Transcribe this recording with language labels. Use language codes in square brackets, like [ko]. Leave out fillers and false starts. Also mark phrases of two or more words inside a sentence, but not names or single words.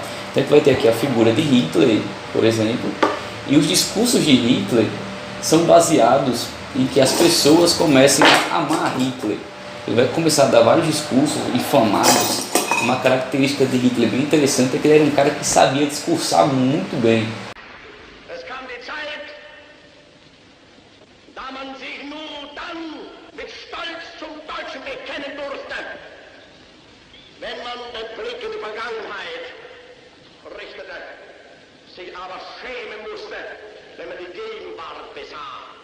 [pt] Então a gente vai ter aqui a figura de Hitler, por exemplo, e os discursos de Hitler são baseados em que as pessoas comecem a amar Hitler. Ele vai começar a dar vários discursos inflamados. Uma característica de Hitler bem interessante é que ele era um cara que sabia discursar muito bem. [de] Es kam die Zeit, da man sich nur dann mit Stolz zum Deutschen bekennen durfte, wenn man den Blick in die Vergangenheit richtete, sich aber schämen musste, wenn man die Gegenwart besah.